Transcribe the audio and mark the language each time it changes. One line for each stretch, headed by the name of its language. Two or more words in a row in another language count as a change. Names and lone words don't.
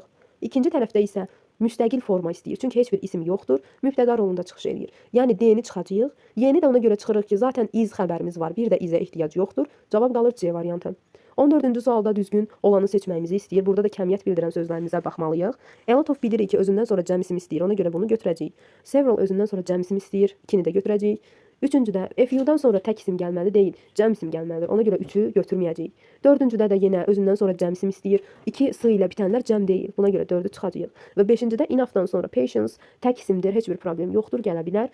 Azerbaijani: İkinci tərəfdə isə müstəqil forma istəyir. Çünki heç bir isim yoxdur. Mübtəda rolunda çıxış edir. Yəni D-ni çıxacağıq. Y-ni də ona görə çıxırıq ki, zaten is xəbərimiz var. Bir də izə ehtiyac yoxdur. Cavab qalır C variantı. 14-cü sualda düzgün olanı seçməyimizi istəyir. Burada da kəmiyyət bildirən sözlərimizə baxmalıyıq.
English: A lot of
Azerbaijani: bilirik ki, özündən sonra cəm isim istəyir. Ona görə bunu götürəcəyik. Several özündən sonra cəm isim istəyir. 2-ni də götürəcəyik. Üçüncüdə few-dan sonra tək isim gəlməli deyil, cəm isim gəlməlidir. Ona görə 3-ü götürməyəcəyik. Dördüncüdə də yenə özündən sonra cəm isim istəyir. 2 s ilə bitənlər cəm deyil. Buna görə 4-ü çıxacağıq. Və 5-cidə enough-dan sonra patience tək isimdir, heç bir problem yoxdur, gələ bilər.